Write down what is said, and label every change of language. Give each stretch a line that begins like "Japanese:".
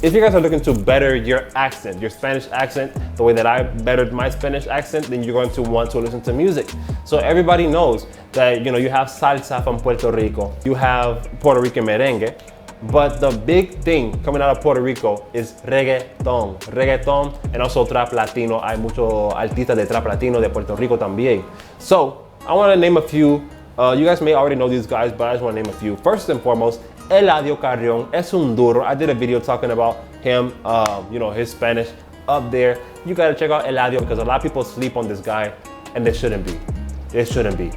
English: If you guys are looking to better your accent, your Spanish accent, the way that I bettered my Spanish accent, then you're going to want to listen to music. So everybody knows that, you know, you have salsa from Puerto Rico, you have Puerto Rican merengue, but the big thing coming out of Puerto Rico is reggaeton. Reggaeton and also trap latino.
Spanish: Hay mucho artistas de trap latino de Puerto Rico también.
English: So I want to name a few. You guys may already know these guys, but I just want to name a few. First and foremost, Eladio Carrion
Spanish: es un duro.
English: I did a video talking about him, you know, his Spanish up there. You gotta check out Eladio because a lot of people sleep on this guy and they shouldn't be. It shouldn't be.